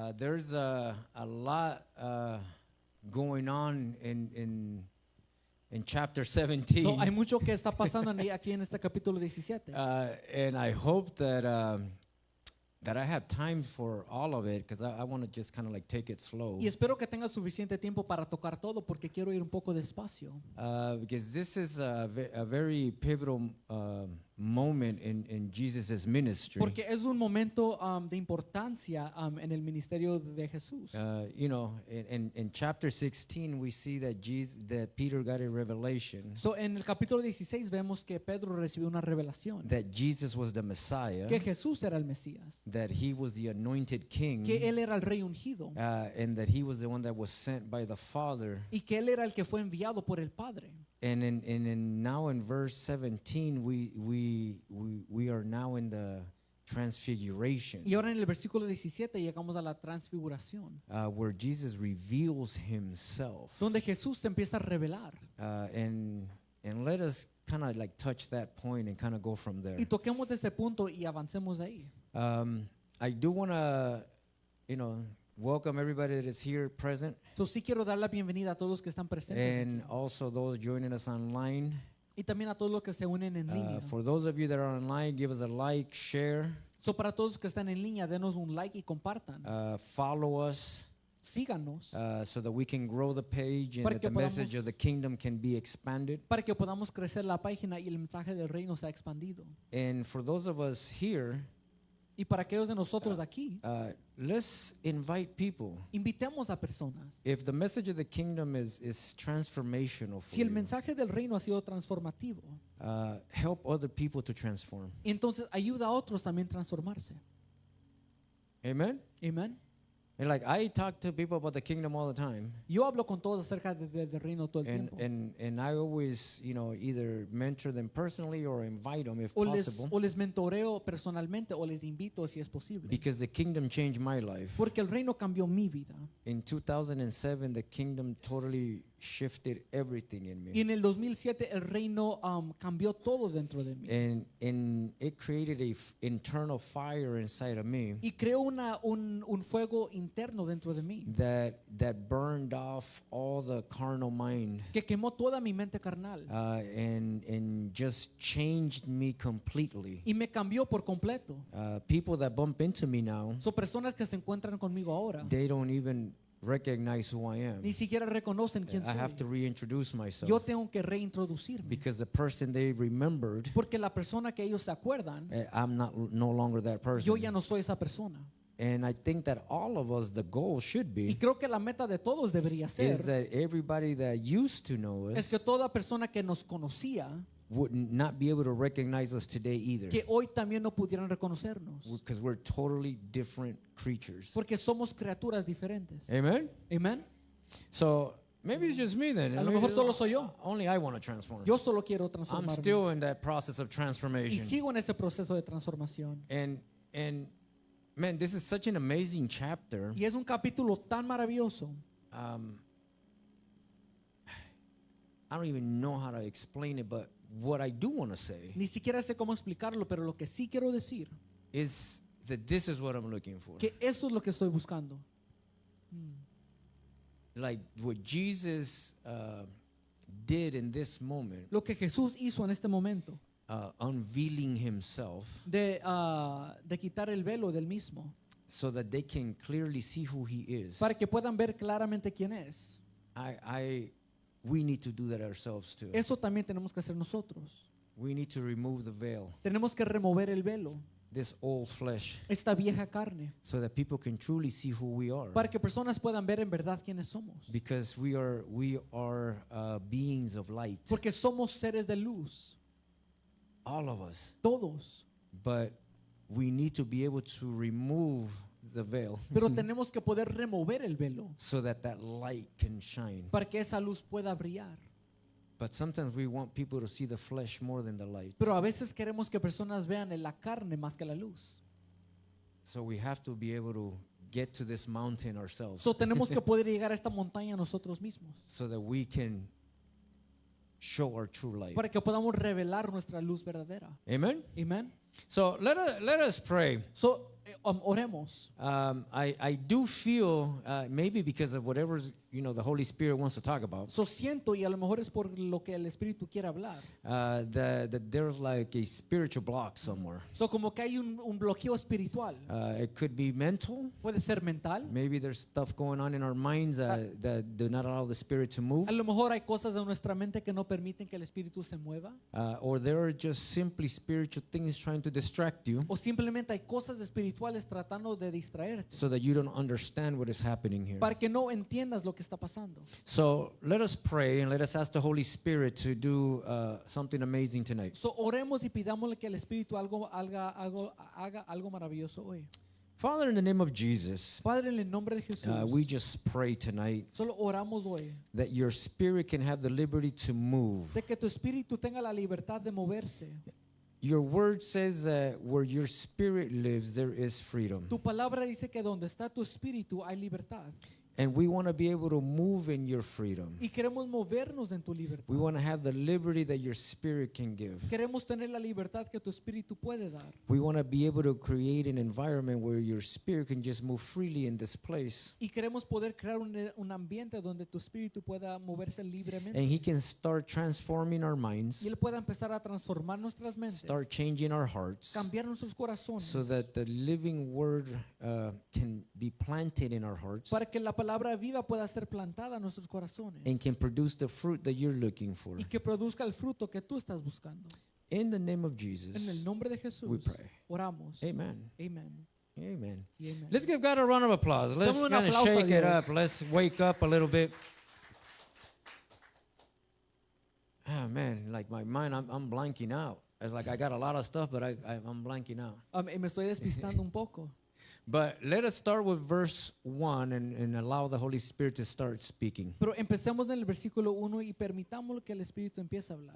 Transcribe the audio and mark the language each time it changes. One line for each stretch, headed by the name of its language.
English: There's a lot going on in chapter 17.
Spanish: So, hay mucho que está pasando aquí en este capítulo 17.
English: And I hope that I have time for all of it, because I want to just kind of like take it slow.
Spanish: Y espero que tenga suficiente tiempo para tocar todo, porque quiero ir un poco despacio.
English: Because this is a very pivotal moment in Jesus' ministry.
Spanish: Porque es un momento de importancia en el ministerio de Jesús.
English: You know, in chapter 16 we see that Peter got a revelation
Spanish: So, en el capítulo 16 vemos que Pedro recibió una revelación.
English: that Jesus was the Messiah,
Spanish: Que Jesús era el Mesías.
English: that he was the anointed king,
Spanish: Que Él era el rey ungido.
English: and that he was the one that was sent by the Father.
Spanish: Y que Él era el que fue enviado por el Padre.
English: And now in verse 17 we are now in the transfiguration,
Spanish: Y ahora en el versículo 17 llegamos a la transfiguración,
English: where Jesus reveals himself,
Spanish: donde Jesús se empieza a revelar.
English: and let us kind of like touch that point and kind of go from there.
Spanish: Y toquemos ese punto y avancemos de ahí.
English: I do want to, welcome everybody that is here present,
Spanish: So, sí quiero dar la bienvenida a todos los que están presentes
English: and
Spanish: aquí.
English: also those joining us online.
Spanish: Y también a todos los que se unen en línea.
English: For those of you that are online, give us a like, share,
Spanish: So, para todos los que están en línea, denos un like y compartan.
English: follow us,
Spanish: Síganos
English: so that we can grow the page and
Spanish: Para
English: that
Spanish: que
English: the message
Spanish: podamos-
English: of the kingdom can be expanded.
Spanish: para que podamos crecer la página y el mensaje del reino sea expandido.
English: And for those of us here,
Spanish: Y para aquellos de nosotros aquí,
English: let's invite people.
Spanish: invitemos a personas.
English: If the message of the kingdom is transformational for
Spanish: Si el
English: you,
Spanish: mensaje del reino ha sido transformativo,
English: help other people to transform.
Spanish: entonces ayuda a otros también a transformarse.
English: Amen?
Spanish: Amén.
English: And like I talk to people about the kingdom all the time,
Spanish: Yo hablo con todos acerca del reino todo el
English: and
Spanish: tiempo.
English: and I always, either mentor them personally or invite them if
Spanish: O
English: possible,
Spanish: les mentoreo personalmente o les invito si es posible.
English: because the kingdom changed my life.
Spanish: Porque el reino cambió mi vida.
English: In 2007, the kingdom totally shifted everything in
Spanish: Y
English: me,
Spanish: en el 2007 el reino cambió todo dentro de mí.
English: and it created a internal fire inside of me
Spanish: Y creó un fuego interno dentro de mí.
English: that burned off all the carnal mind,
Spanish: Que quemó toda mi mente carnal.
English: and just changed me completely.
Spanish: Y me cambió por completo.
English: People that bump into me now,
Spanish: Son personas que se encuentran conmigo ahora.
English: they don't even recognize who I am.
Spanish: Ni siquiera reconocen quién
English: I have to
Spanish: soy.
English: reintroduce myself,
Spanish: Yo tengo que reintroducirme.
English: because the person they remembered,
Spanish: Porque la persona que ellos se acuerdan,
English: I'm no longer that person.
Spanish: yo ya no soy esa persona.
English: And I think that all of us, the goal should
Spanish: Y
English: be
Spanish: creo que la meta de todos debería
English: is
Spanish: ser
English: that everybody that used to know
Spanish: es
English: us
Spanish: que toda persona que nos conocía,
English: would not be able to recognize us today either,
Spanish: que hoy también no pudieran reconocernos.
English: because we're totally different creatures.
Spanish: Porque somos criaturas diferentes.
English: Amen.
Spanish: Amén.
English: So maybe it's just me then.
Spanish: A lo mejor solo soy yo.
English: Only I want to transform.
Spanish: Yo solo quiero
English: I'm
Spanish: transformarme.
English: still in that process of
Spanish: Y
English: transformation.
Spanish: sigo en ese proceso de transformación.
English: And man, this is such an amazing chapter.
Spanish: Y es un capítulo tan maravilloso.
English: I don't even know how to explain it, but what I do want to say
Spanish: Ni siquiera sé cómo explicarlo, pero lo que sí quiero decir,
English: is that this is what I'm looking for.
Spanish: que esto es lo que estoy buscando.
English: Like what Jesus did in this moment
Spanish: Lo que Jesús hizo en este momento
English: unveiling himself
Spanish: de quitar el velo del mismo,
English: so that they can clearly see who he is.
Spanish: para que puedan ver claramente quién es.
English: We need to do that ourselves too.
Spanish: Eso también tenemos que hacer nosotros.
English: We need to remove the veil,
Spanish: Tenemos que remover el velo,
English: this old flesh,
Spanish: esta vieja carne,
English: so that people can truly see who we are.
Spanish: para que personas puedan ver en verdad quiénes somos.
English: Because we are beings of light,
Spanish: Porque somos seres de luz,
English: all of us.
Spanish: todos.
English: But we need to be able to remove the veil
Spanish: Pero tenemos que poder remover el velo
English: so that that light can shine.
Spanish: para que esa luz pueda brillar.
English: But sometimes we want people to see the flesh more than the light.
Spanish: Pero a veces queremos que personas vean en la carne más que la luz.
English: So we have to be able to get to this mountain ourselves
Spanish: So tenemos que poder llegar a esta montaña nosotros mismos
English: so that we can show our true light.
Spanish: para que podamos revelar nuestra luz verdadera.
English: Amen?
Spanish: Amen.
English: So let us pray.
Spanish: So oremos.
English: I do feel maybe because of whatever the Holy Spirit wants to talk about,
Spanish: So siento, y a lo mejor es por lo que el Espíritu quiere hablar.
English: that there's like a spiritual block somewhere.
Spanish: So como que hay un bloqueo espiritual.
English: It could be mental.
Spanish: Puede ser mental.
English: Maybe there's stuff going on in our minds that do not allow the Spirit to move.
Spanish: A lo mejor hay cosas en nuestra mente que no permiten que el Espíritu se mueva.
English: Or there are just simply spiritual things trying to distract you
Spanish: O simplemente hay cosas espirituales tratando de distraerte
English: so that you don't understand what is happening here.
Spanish: para que no entiendas lo que está pasando.
English: So let us pray and let us ask the Holy Spirit to do something amazing tonight.
Spanish: So oremos y pidámosle que el Espíritu haga algo maravilloso hoy.
English: Father, in the name of Jesus,
Spanish: Padre, en el nombre de Jesús,
English: we just pray tonight
Spanish: solo oramos hoy
English: that your Spirit can have the liberty to move.
Spanish: de que tu Espíritu tenga la libertad de moverse.
English: Your word says that where your Spirit lives, there is freedom.
Spanish: Tu palabra dice que donde está tu Espíritu hay libertad.
English: And we want to be able to move in your freedom.
Spanish: Y queremos movernos en tu libertad.
English: We want to have the liberty that your Spirit can give.
Spanish: Queremos tener la libertad que tu Espíritu puede dar.
English: We want to be able to create an environment where your Spirit can just move freely in this place.
Spanish: Y queremos poder crear un ambiente donde tu Espíritu pueda moverse libremente.
English: And He can start transforming our minds,
Spanish: Y Él pueda empezar a transformar nuestras mentes,
English: start changing our hearts,
Spanish: cambiar nuestros corazones,
English: so that the living word can be planted in our hearts
Spanish: para que la palabra viva pueda ser plantada en nuestros corazones
English: and can produce the fruit that you're looking for.
Spanish: y que produzca el fruto que tú estás buscando.
English: In the name of Jesus,
Spanish: En el nombre de Jesús,
English: we pray.
Spanish: oramos.
English: Amen.
Spanish: Amen.
English: Amen.
Spanish: Y amen.
English: Let's give God a round of applause. Let's
Spanish: Damos un
English: kind of
Spanish: aplauso a
English: shake it
Spanish: Dios.
English: up. Let's wake up a little bit. Ah, man, like my mind, I'm blanking out. It's like I got a lot of stuff, but I'm blanking out.
Spanish: Y me estoy despistando un poco.
English: But let us start with verse 1 and allow the Holy Spirit to start speaking.
Spanish: Pero empecemos en el versículo 1 y permitamos que el Espíritu empiece a hablar.